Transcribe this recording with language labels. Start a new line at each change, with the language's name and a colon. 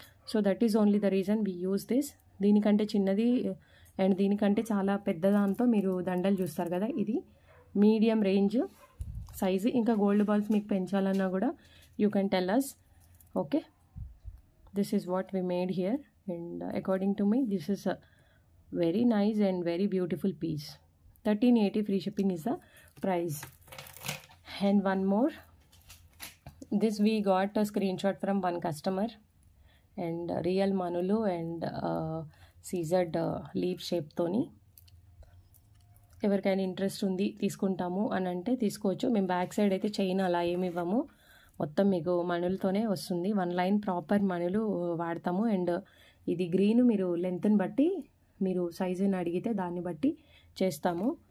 English: So that is only the reason we use this.
Telugu: దీనికంటే చిన్నది and దీనికంటే చాలా పెద్ద దాంతో మీరు దండలు చూస్తారు కదా, ఇది మీడియం రేంజ్ సైజు. ఇంకా గోల్డ్ బాల్స్ మీకు పెంచాలన్నా కూడా
English: You can tell us. Okay, this is what we made here and according to me this is a very nice and very beautiful piece. 1380 free shipping is the price. And one more, this we got a screenshot from one customer and real manulu and scissored leaf shape toni.
Telugu: ఎవరికైనా interest ఉంది తీసుకుంటాము అని అంటే తీసుకోవచ్చు. మేము back side అయితే chain అలా ఏమి ఇవ్వము, మొత్తం మీకు మణులతోనే వస్తుంది. 1 లైన్ ప్రాపర్ మణులు వాడతాము. అండ్ ఇది గ్రీన్ మీరు లెంత్ని బట్టి మీరు సైజుని అడిగితే దాన్ని బట్టి చేస్తాము.